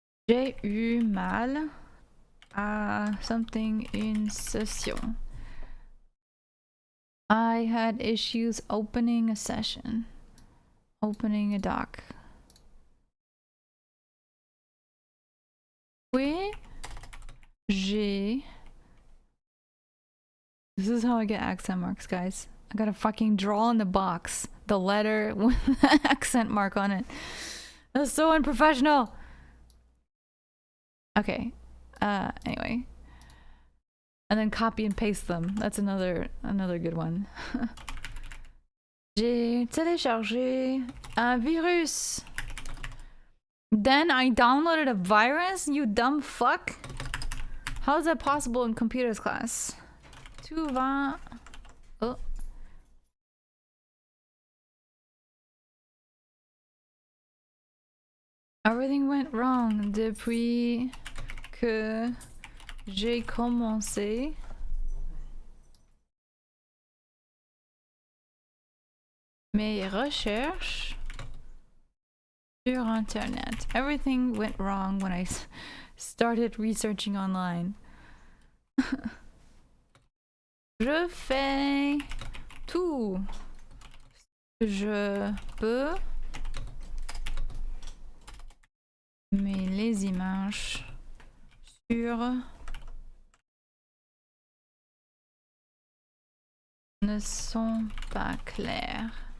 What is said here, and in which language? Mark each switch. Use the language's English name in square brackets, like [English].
[French] J'ai eu mal à [English] something in session. I had issues opening a session. Opening a doc. [French] Oui, j'ai... [English] This is how I get accent marks, guys. I gotta fucking draw in the box the letter with the accent mark on it. That's so unprofessional. Okay. Anyway. And then copy and paste them. That's another good one. [French] J'ai téléchargé un virus. [English] Then I downloaded a virus? You dumb fuck. How is that possible in computers class? [French] Tu vas... Oh. [English] Everything went wrong [French] depuis que j'ai commencé. Mes recherches sur internet. [English] Everything went wrong when I started researching online. [French] Je fais tout ce que je peux, mais les images sur ne sont pas claires.